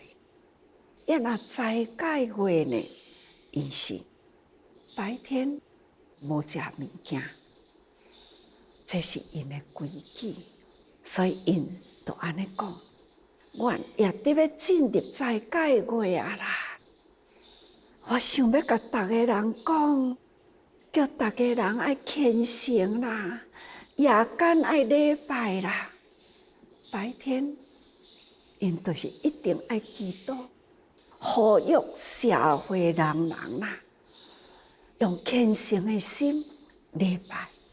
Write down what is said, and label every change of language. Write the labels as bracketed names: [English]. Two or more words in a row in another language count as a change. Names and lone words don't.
[Min Nan Chinese] 若斋戒月呢，因是白天无食物件，这是因的规矩，所以因就安尼讲，阮也得要进入斋戒月啊啦。我想要甲逐个人讲，叫逐个人爱虔诚啦，夜间爱礼拜啦，白天因就是一定爱祈祷，呼吁社会人啦，用虔诚的心礼拜。